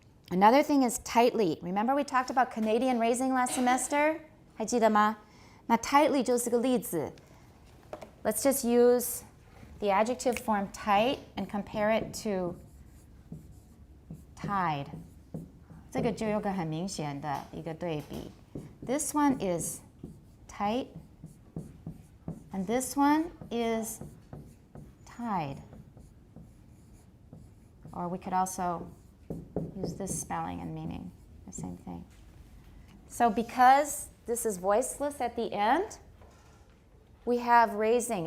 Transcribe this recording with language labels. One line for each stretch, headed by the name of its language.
English: Another thing is tightly. Remember we talked about Canadian raising last semester?
Chinese: 还记得吗? 那 tightly 就是个例子.
English: Let's just use the adjective form tight and compare it to tied.
Chinese: 这个就有个很明显的一个对比.
English: This one is tight and this one is tied. Or we could also use this spelling and meaning, the same thing. So because this is voiceless at the end, we have raising.